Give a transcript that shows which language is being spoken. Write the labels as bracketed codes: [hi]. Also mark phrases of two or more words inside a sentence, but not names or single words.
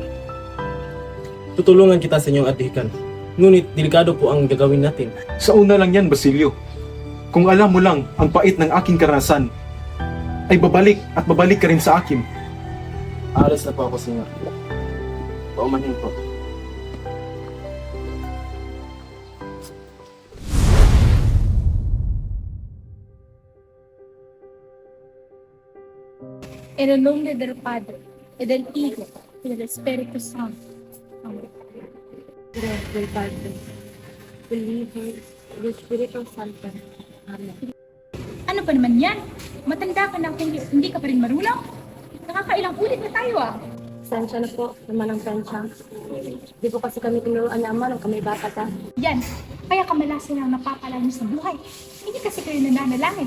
[tl] Tutulungan kita sa inyong atihikan. Ngunit, delikado po ang gagawin natin. Sa una lang yan, Basilio. Kung alam mo lang ang pait ng aking karanasan, ay babalik at babalik ka rin sa akin. Alas na po ako, senyor. Paumanhin po. [es] En el nombre del Padre, y del Hijo, y del Espíritu Santo. Amén. Del Padre, del Hijo, del Espiritu Santo. Amen. [tl] Ano pa naman yan? Matanda ka na kung hindi ka pa rin marunong? Nakakailang ulit na tayo ah. Sensya na po naman ang pensya. Di po kasi kami tinuruan ni Ama nung kami bata ka. Yan, kaya kamalasan ang napapala niyo sa buhay. Hindi kasi kayo nananalangin.